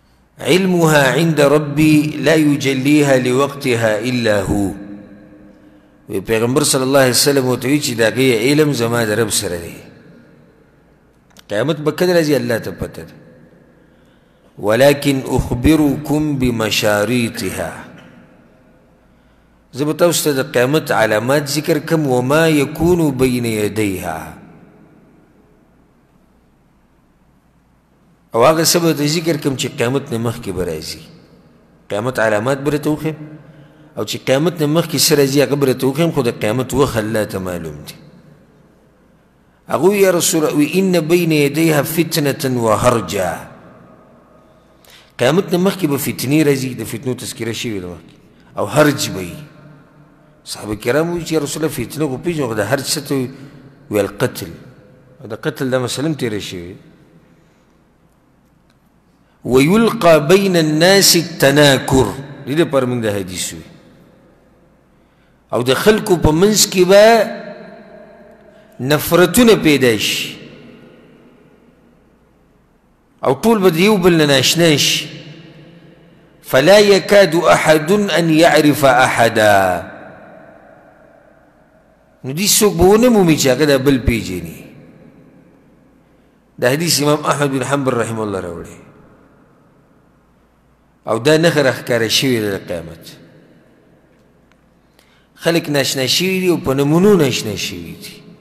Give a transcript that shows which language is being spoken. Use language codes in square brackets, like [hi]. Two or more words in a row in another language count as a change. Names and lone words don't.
[ar] علمها عند ربي لا يجليها لوقتها إلا هو. [ps] پیغمبر [ar] صلی الله علیه وسلم [ps] ورته وایي چې د هغې علم زما د رب سره دی، قیامت به کله راځي الله ته پته ده. [ar] ولكن أخبركم بمشاريطها، [ps] زه به تاسو ته د قیامت علامات ذکر کم، [ar] وما يكون بين يديها، [ps] او هغه څه به ته ذکر کم چې قیامت نه مخکې به راځي. قیامت علامات به راته وښیم، او چې قیامت نه مخکې څه راځي هغه به راته وښیم، خو د قیامت وخت الله ته معلوم دی. هغوی [ar] یا رسول الله ان بین یدیها فتنة وهرجا، [ps] قیامت نه مخکې به فتنې راځي، د فتنو تذکره شوې ده مخکې، او هرج به وي. صحابه کرام وایي چې [ar] یا رسول الله [ps] فتنه خو پېژنو، خو د هرج څه ته ویل قتل، او د قتل دا مسله هم تېره شوې. [ar] ويلقى بين الناس التناكر، [ps] دې دپاره موږ د حدیث وي، او د خلکو په منځ کې به نفرتونه پیدا شي، او ټول به د یو بل نه ناشنا شي. [ar] فلا يكاد أحد أن يعرف أحدا، [ps] نو دې څوک به ونه مومي چې هغه دا بل پېژني. دا حدیث امام احمد بن حنبل [ar] رحمه الله [ps] راوړی، او دا نښه راښکاره شوې ده د قیامت. خلک ناشنا شوي دي او په نمونو ناشنا شوي دي.